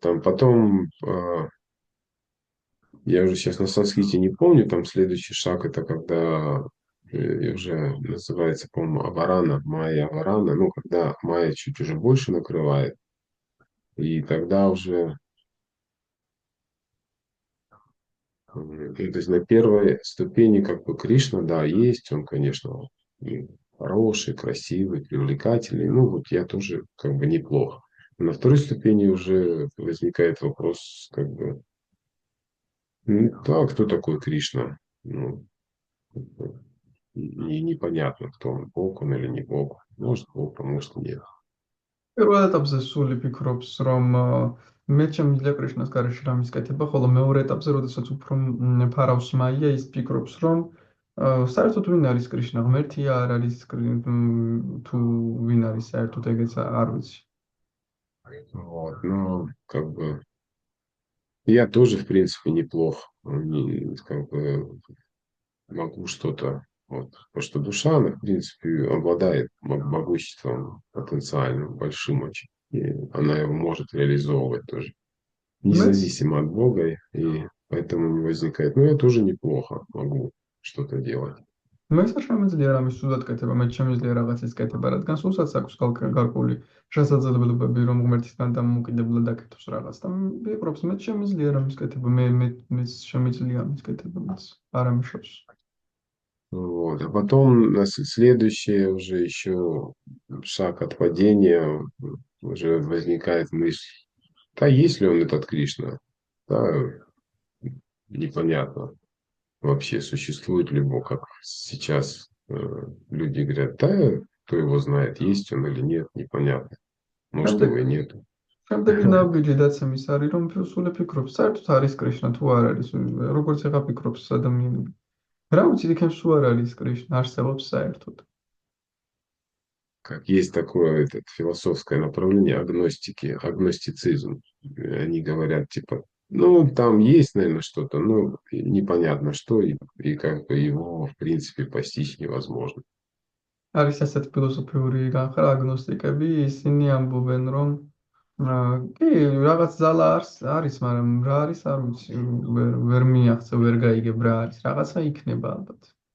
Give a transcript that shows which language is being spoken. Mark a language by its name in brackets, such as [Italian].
[Russian] Там потом, я уже сейчас на санскрите не помню, там следующий шаг это когда уже называется, по-моему, аварана, майя аварана, ну, когда майя чуть уже больше накрывает, и тогда уже, то есть на первой ступени как бы Кришна, да, есть, он, конечно, хороший, красивый, привлекательный, ну, вот я тоже как бы неплохо. На второй ступени уже возникает вопрос, как бы, да, кто такой Кришна? Ну, и непонятно, кто он, Бог он или не Бог. Может Бог, а может нет. [Georgian] პირველ ეტაპზე სული ფიქრობს, რომ მეც შემიძლია კრიშნას გარეშე რამის კეთება, ხოლო მეორე ეტაპზე, როდესაც უფრო ფარავს მაია, ის ფიქრობს, რომ საერთოდ ვინ არის კრიშნა, ღმერთია არ არის თუ ვინ არის საერთოდ ეგეც არ ვიცი. [Russian] Вот, но как бы я тоже, в принципе, неплох. Как бы могу что-то. Вот. Потому что душа, она, в принципе, обладает могуществом потенциальным, большим очень. И она его может реализовывать тоже. [Georgian] მეც [Russian] Независимо от Бога. И поэтому не возникает. Ну, я тоже неплохо могу что-то делать. [Georgian] მეც არ შემიძლია რამის ცუდად კეთება, მეც შემიძლია რაღაცის კეთება, რადგან სულსაც აქვს გარკვეული შესაძლებლობები, რომ ღმერთისგან დამოუკიდებლად აკეთოს რაღაც და ფიქრობს, მეც შემიძლია რამის კეთება, მეც შემიძლია ამის კეთება, მეც არ ამიშობს. [Russian] Вот. А потом следующее уже еще шаг от падения, уже возникает мысль, да, есть ли он этот Кришна? Да, непонятно вообще, существует ли Бог, как сейчас люди говорят, да, кто его знает, есть он или нет, непонятно. Может, [Georgian] შემდეგ [Russian] его и нет. [Georgian] შემდეგი ნაბიჯი დაცემის არის, რომ სული ფიქრობს, საერთოდ არის კრიშნა თუ არ არის, როგორც ეხა ფიქრობს ადამიანები. რა ვიცი, იქნებ თუ არ არის კრიშნა, არსებობს საერთოდ. [Russian] Как есть такое философское направление агностики, агностицизм. Они говорят, типа, ну, там есть, наверное, что-то, но непонятно что, и как бы его, в принципе, постичь невозможно. [Georgian] არის ასეთ ფილოსოფიური განხრა აგნოსტიკები, ისინი ამბობენ, რომ კი, რაღაც ძალა არის, მაგრამ რა არის, არ ვიცი, ვერ მიაღწევ, ვერ გაიგებ რა არის, რაღაცა იქნება ალბათ.